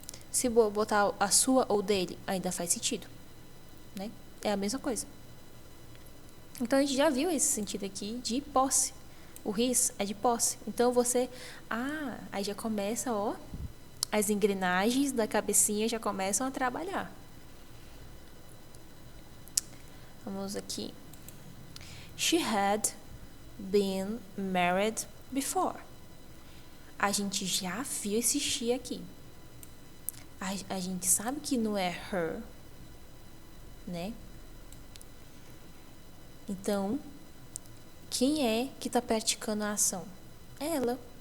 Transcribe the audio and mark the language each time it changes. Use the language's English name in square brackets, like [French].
[Portuguese] Se botar a sua ou dele, ainda faz sentido, né? É a mesma coisa. Então, a gente já viu esse sentido aqui de posse. O his é de posse. Então, aí já começa, as engrenagens da cabecinha já começam a trabalhar. Vamos aqui. [English] She had been married before. [Portuguese] A gente já viu esse she aqui. A gente sabe que não é her, né? Então, quem é que está praticando a ação? Ela.